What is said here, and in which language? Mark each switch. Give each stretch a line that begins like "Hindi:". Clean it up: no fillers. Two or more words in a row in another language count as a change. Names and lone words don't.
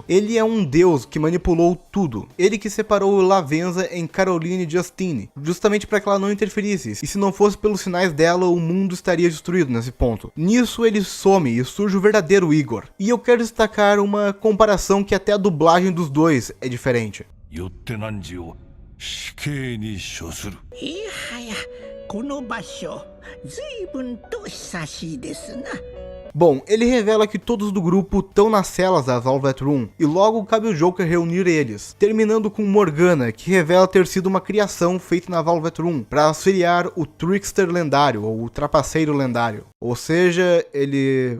Portuguese: Ele é um deus que manipulou tudo. Ele que separou Lavenza em Caroline Justine, justamente para que ela não interferisse. E se não fosse pelos sinais dela, o mundo estaria destruído nesse ponto. Nisso ele some e surge o verdadeiro Igor. E eu quero destacar uma comparação que até a dublagem dos dois é diferente.
Japanese: 死刑に処する。いやはや、この場所、随分と久しいですな。
Portuguese: Bom, ele revela que todos do grupo estão nas celas da Velvet Room, e logo cabe o Joker reunir eles, terminando com Morgana, que revela ter sido uma criação feita na Velvet Room, para auxiliar o Trickster lendário, ou o Trapaceiro lendário. Ou seja, ele...